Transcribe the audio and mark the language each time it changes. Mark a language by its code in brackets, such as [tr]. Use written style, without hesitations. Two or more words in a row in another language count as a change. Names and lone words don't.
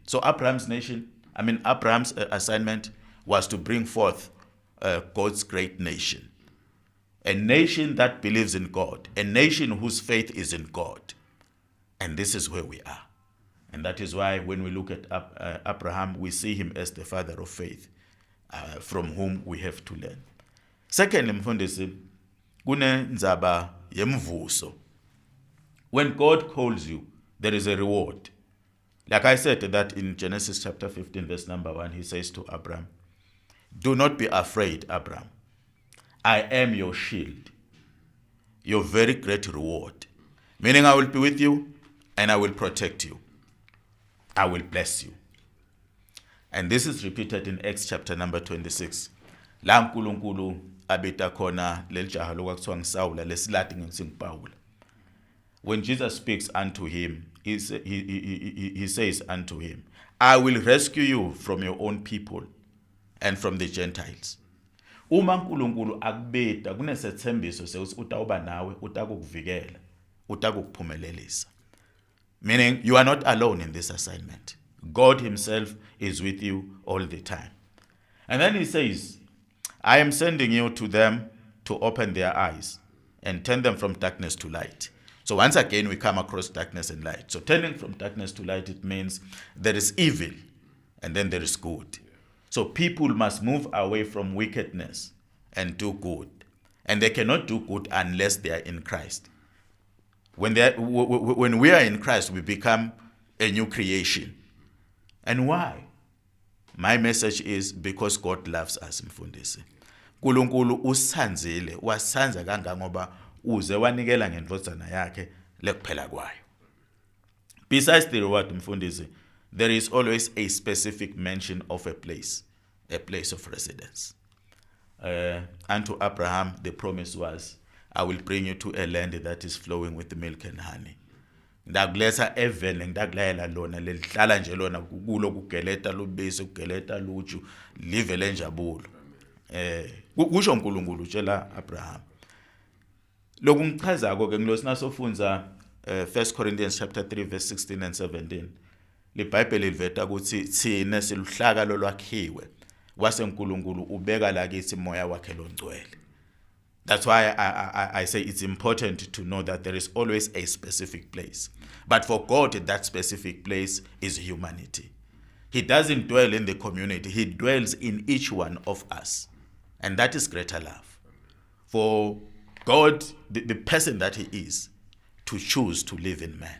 [en] So Abraham's assignment was to bring forth God's great nation. A nation that believes in God, a nation whose faith is in God. And this is where we are. And that is why when we look at Abraham, we see him as the father of faith, from whom we have to learn. Secondly, [ss] mfundisi, kunenzaba yemvuso. [en] When God calls you, there is a reward. Like I said that in Genesis chapter 15, verse number 1, he says to Abraham, do not be afraid, Abraham. I am your shield, your very great reward. Meaning I will be with you and I will protect you. I will bless you. And this is repeated in Acts chapter number 26. [ss] La uNkulunkulu abita khona lelijaha lokwakuthiwa ngiSawula lesilati ngithi ngiPawula. [en] When Jesus speaks unto him, he says unto him, I will rescue you from your own people and from the Gentiles. [ss] Uma uNkulunkulu akubeta kunesethembiso sekuthi utawuba nawe, utakukuvikela, utakukuphumelelisa. [en] Meaning you are not alone in this assignment. God himself is with you all the time. And then he says, I am sending you to them to open their eyes and turn them from darkness to light. So once again, we come across darkness and light. So turning from darkness to light, it means there is evil and then there is good. So people must move away from wickedness and do good. And they cannot do good unless they are in Christ. When we are in Christ, we become a new creation. And why? My message is because God loves us, mfundisi. [ss] uNkulunkulu usithanzile, wasithanza kangangoba uze wanikela ngendodana yakhe lekuphela kwayo. [en] Besides the reward, mfundisi, there is always a specific mention of a place of residence. Unto Abraham, the promise was, I will bring you to a land that is flowing with milk and honey. [ss] Ndakuletha evele ndakulayela lona lelihlala nje lona kulo kugeleta lubisi kugeleta luju live lenjabulo. Kusho uNkulunkulu utshela Abraham. Lokhu ngichazako ke ngilosina sofunza [en] 1 Corinthians chapter 3 verse 16 and 17. [ss] LeBhayibheli liveta ukuthi thina siluhlaka lolwakhiwe waseNkulunkulu ubeka la kithi moya wakhe longcwele. [en] That's why I say it's important to know that there is always a specific place. But for God, that specific place is humanity. He doesn't dwell in the community. He dwells in each one of us. And that is greater love. For God, the person that he is, to choose to live in man.